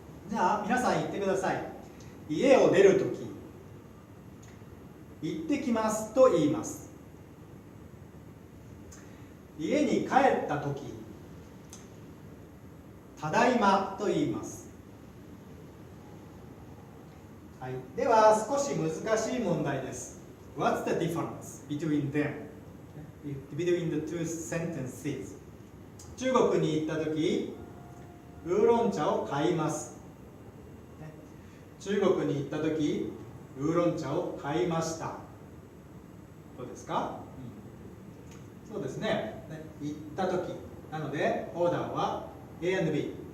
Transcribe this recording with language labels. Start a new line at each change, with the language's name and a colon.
Japanese: じゃあ皆さん言ってください。家を出るとき、行ってきますと言います。家に帰ったとき、ただいまと言います。はい、では少し難しい問題です。
English: What's the difference between them? Between the two sentences?
Japanese: 中国に行ったとき、ウーロン茶を買います。中国に行ったとき、ウーロン茶を買いました。どうですか？そうですね。行ったとき。なので、オーダーは
English: A and B。